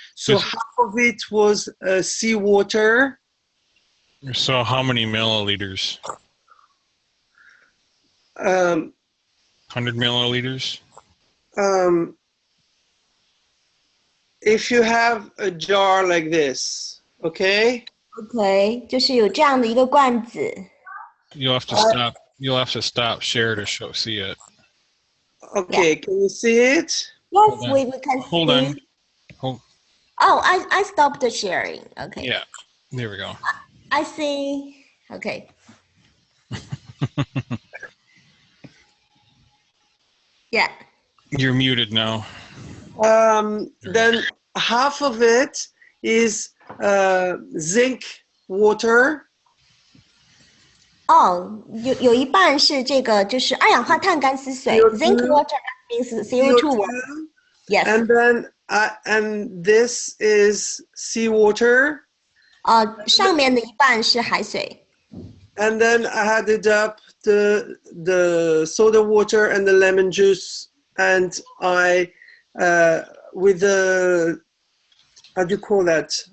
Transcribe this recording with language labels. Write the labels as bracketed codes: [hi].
[en] So half of it was seawater. So how many milliliters? 100 milliliters? If you have a jar like this, okay? [zh] OK， 就是有这样的一个罐子。 [en] You'll have to stop. You'll have to stop share to see it. Okay, can you see it? Yes, we can see. Hold on. Oh, I stopped the sharing. Okay. Yeah, there we go. I see. Okay. Yeah. You're muted now. Then half of it is zinc water. [zh] 有一半是这个就是二氧化碳干丝水 ， [en] zinc water means CO2 water. Yes. And then and this is seawater. [zh] 上面的一半是海水。 [en] And then I added up the soda water and the lemon juice, and I with the how do you call that?